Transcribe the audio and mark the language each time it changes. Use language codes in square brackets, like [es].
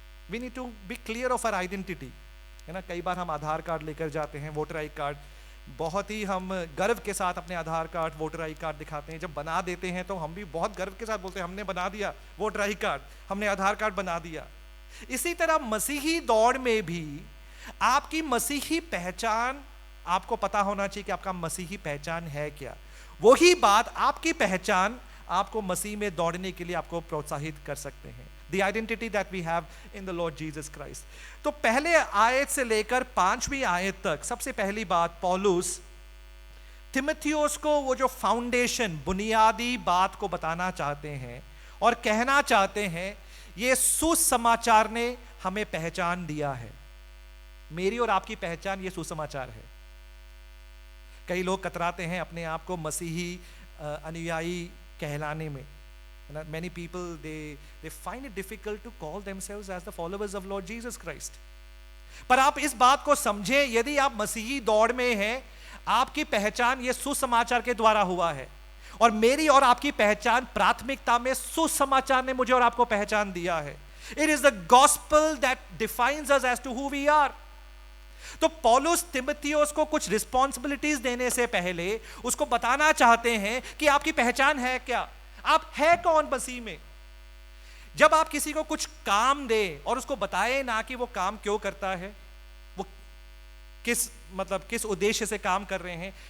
[en] we need to be clear of our identity, [hi] है ना। कई बार हम आधार कार्ड लेकर जाते हैं, वोटर आई कार्ड, बहुत ही हम गर्व के साथ अपने आधार कार्ड, वोटर आई कार्ड दिखाते हैं। जब बना देते हैं तो हम भी बहुत गर्व के साथ बोलते हैं, हमने बना दिया वोटर आई कार्ड, हमने आधार कार्ड बना दिया। इसी तरह मसीही दौड़ में भी आपकी मसीही पहचान, आपको पता होना चाहिए कि आपका मसीही पहचान है क्या। वही बात, आपकी पहचान आपको मसीह में दौड़ने के लिए आपको प्रोत्साहित कर सकते हैं। [en] The identity that we have in the Lord Jesus Christ. [hi] तो पहले आयत से लेकर 5वीं आयत तक सबसे पहली बात, पौलुस तिमुथियुस को वो जो फाउंडेशन, बुनियादी बात को बताना चाहते हैं और कहना चाहते हैं, ये सुसमाचार ने हमें पहचान दिया है। मेरी और आपकी पहचान ये सुसमाचार है। कई लोग कतराते हैं अपने आप को मसीही अनुयायी कहलाने में। [en] Many people they find it difficult to call themselves as the followers of Lord Jesus Christ. [hi] पर आप इस बात को समझें, यदि आप मसीही दौड़ में हैं, आपकी पहचान ये सुसमाचार के द्वारा हुआ है। और मेरी और आपकी पहचान प्राथमिकता में सुसमाचार ने मुझे और आपको पहचान दिया है। [en] It is the gospel that defines us as to who we are. [hi] तो पौलुस तिमुथियुस को कुछ रिस्पॉन्सिबिलिटीज देने से पहले उसको बताना चाहते हैं कि आपकी पहचान है क्या, आप है कौन मसीह में। जब आप किसी को कुछ काम दे और उसको बताए ना कि वो काम क्यों करता है, वो किस उद्देश्य से काम कर रहे हैं।